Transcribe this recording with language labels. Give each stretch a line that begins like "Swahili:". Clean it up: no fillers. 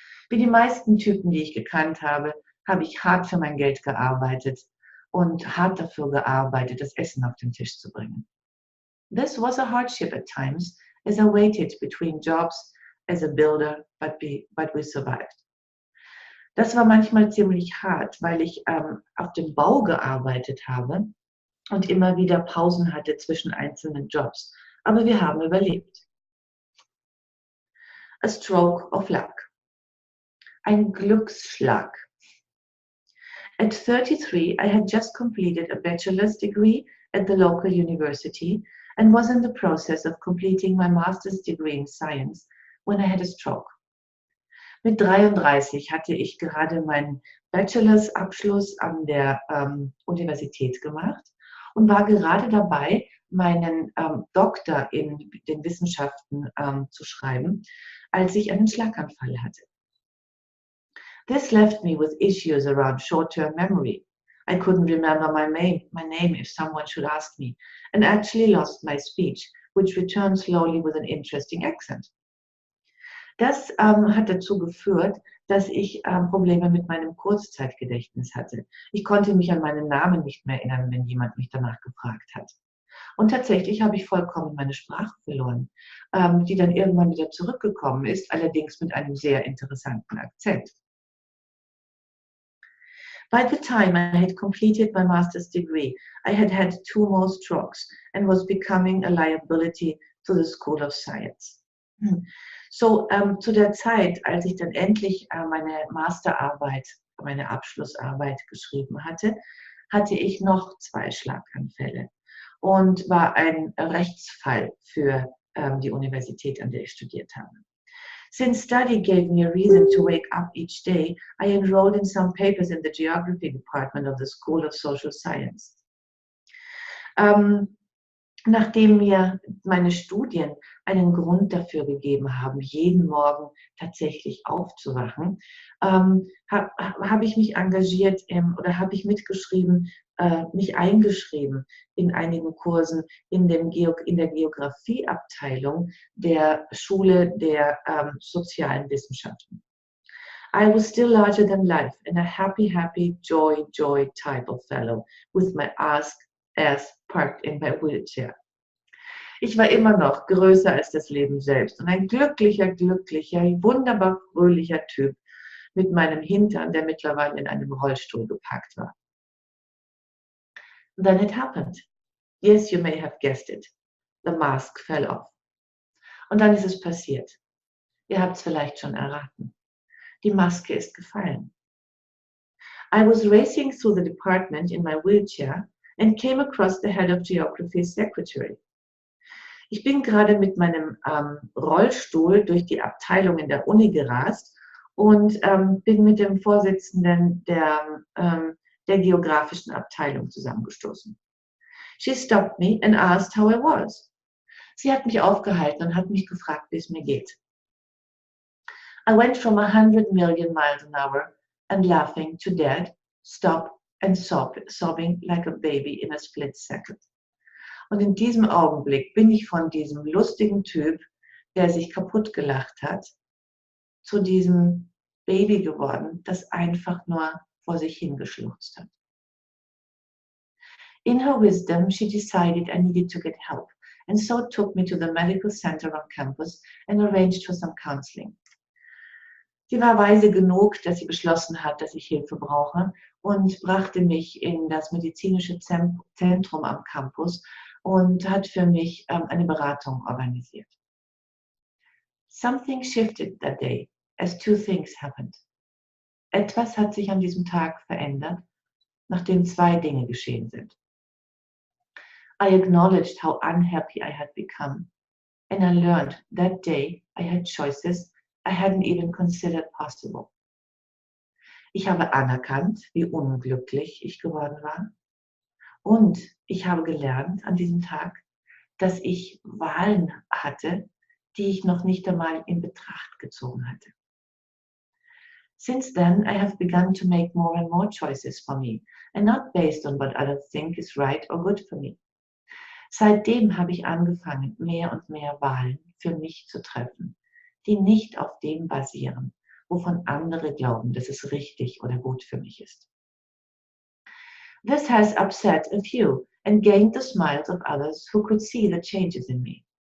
German: Wie die meisten Typen, die ich gekannt habe, habe ich hart für mein Geld gearbeitet und hart dafür gearbeitet, das Essen auf den Tisch zu bringen.
English: This was a hardship at times, as I waited between jobs as a builder, but we survived.
German: Das war manchmal ziemlich hart, weil ich auf dem Bau gearbeitet habe und immer wieder Pausen hatte zwischen einzelnen Jobs. Aber wir haben überlebt.
English: A stroke of luck.
German: Ein Glücksschlag.
English: At 33, I had just completed a bachelor's degree at the local university and was in the process of completing my master's degree in science when I had a stroke.
German: Mit 33 hatte ich gerade mein Bachelorabschluss an der Universität gemacht und war gerade dabei, meinen Doktor in den Wissenschaften zu schreiben, als ich einen Schlaganfall hatte.
English: This left me with issues around short-term memory. I couldn't remember my name if someone should ask me, and actually lost my speech, which returned slowly with an interesting accent.
German: Das hat dazu geführt, dass ich Probleme mit meinem Kurzzeitgedächtnis hatte. Ich konnte mich an meinen Namen nicht mehr erinnern, wenn jemand mich danach gefragt hat. Und tatsächlich habe ich vollkommen meine Sprache verloren, die dann irgendwann wieder zurückgekommen ist, allerdings mit einem sehr interessanten Akzent.
English: By the time I had completed my master's degree, I had had 2 more strokes and was becoming a liability to the School of Science.
German: So, zu der Zeit, als ich dann endlich meine Masterarbeit, meine Abschlussarbeit geschrieben hatte, hatte ich noch 2 Schlaganfälle und war ein Rechtsfall für die Universität, an der ich studiert habe.
English: Since study gave me a reason to wake up each day, I enrolled in some papers in the geography department of the School of Social Science.
German: Nachdem mir meine Studien einen Grund dafür gegeben haben, jeden Morgen tatsächlich aufzuwachen, habe ich mich engagiert oder habe ich mitgeschrieben, mich eingeschrieben in einigen Kursen in der Geografieabteilung der Schule der sozialen Wissenschaften.
English: I was still larger than life and a happy, joy type of fellow with my ass parked in my wheelchair.
German: Ich war immer noch größer als das Leben selbst und ein glücklicher, wunderbar fröhlicher Typ mit meinem Hintern, der mittlerweile in einem Rollstuhl geparkt war.
English: Then it happened. Yes, you may have guessed it. The mask fell off.
German: Und dann ist es passiert. Ihr habt es vielleicht schon erraten. Die Maske ist gefallen.
English: I was racing through the department in my wheelchair and came across the head of geography's secretary.
German: Ich bin gerade mit meinem Rollstuhl durch die Abteilung in der Uni gerast und bin mit dem Vorsitzenden der geografischen Abteilung zusammengestoßen.
English: She stopped me and asked how I was.
German: Sie hat mich aufgehalten und hat mich gefragt, wie es mir geht.
English: I went from 100 million miles an hour and laughing to dead, stop and sobbing like a baby in a split second.
German: Und in diesem Augenblick bin ich von diesem lustigen Typ, der sich kaputt gelacht hat, zu diesem Baby geworden, das einfach nur vor sich hingeschluchzt hat.
English: In her wisdom, she decided I needed to get help, and so took me to the medical center on campus and arranged for some counseling.
German: Sie war weise genug, dass sie beschlossen hat, dass ich Hilfe brauche und brachte mich in das medizinische Zentrum am Campus und hat für mich eine Beratung organisiert.
English: Something shifted that day as 2 things happened.
German: Etwas hat sich an diesem Tag verändert, nachdem 2 Dinge geschehen sind.
English: I acknowledged how unhappy I had become, and I learned that day I had choices I hadn't even considered possible.
German: Ich habe anerkannt, wie unglücklich ich geworden war. Und ich habe gelernt an diesem Tag, dass ich Wahlen hatte, die ich noch nicht einmal in Betracht gezogen hatte.
English: Since then, I have begun to make more and more choices for me, and not based on what others think is right or good for me.
German: Seitdem habe ich angefangen, mehr und mehr Wahlen für mich zu treffen, die nicht auf dem basieren, wovon andere glauben, dass es richtig oder gut für mich ist.
English: This has upset a few and gained the smiles of others who could see the changes in me.